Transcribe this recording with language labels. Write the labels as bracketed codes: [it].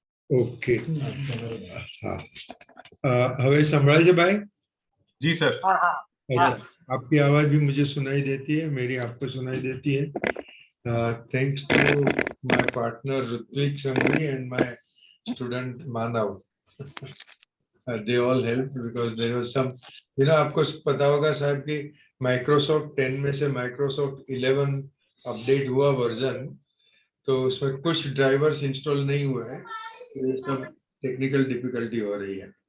[gu] Okay, हाँ, હવે સંભળાય છે ભાઈ? [hi] जी सर। अच्छा, आपकी आवाज भी मुझे सुनाई देती है, मेरी आपको सुनाई देती है। [en] Thanks to my partner Ritvik Sangvi and my student Manav. They all helped because there was some, [hi] आपको पता होगा साहब कि Microsoft 10 में से Microsoft 11 अपडेट हुआ वर्जन, तो उसमें कुछ ड्राइवर्स इंस्टॉल नहीं हुए हैं, तो ये सब टेक्निकल डिफिकल्टी हो रही है।